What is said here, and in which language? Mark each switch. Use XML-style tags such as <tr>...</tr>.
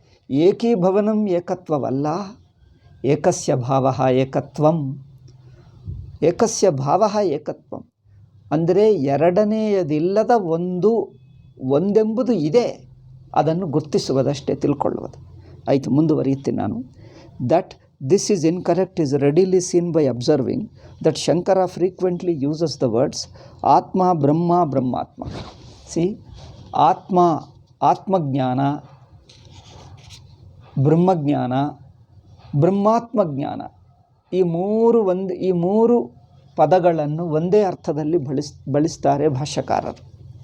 <kn>ಏಕೀಭವನಂ ಏಕತ್ವವಲ್ಲ, ಏಕಸ್ಯ ಭಾವ ಏಕತ್ವಂ. ಏಕಸ್ಯ ಭಾವ ಏಕತ್ವಂ ಅಂದರೆ ಎರಡನೆಯದಿಲ್ಲದ ಒಂದೆಂಬುದು ಇದೆ, ಅದನ್ನು ಗುರ್ತಿಸುವುದಷ್ಟೇ, ತಿಳ್ಕೊಳ್ಳುವುದು. ಆಯಿತು, ಮುಂದುವರಿಯುತ್ತೀನಿ ನಾನು.</kn> <en>That this is incorrect is readily seen by observing that Shankara frequently uses the words Atma, Brahma, Brahmatma.</en> <kn>See, Atma, Atmajnana, Brahmajnana, Brahmatmajnana, ಈ ಮೂರು ಪದಗಳನ್ನು ಒಂದೇ ಅರ್ಥದಲ್ಲಿ ಬಳಸ್ತಾರೆ ಭಾಷ್ಯಕಾರರು.</kn>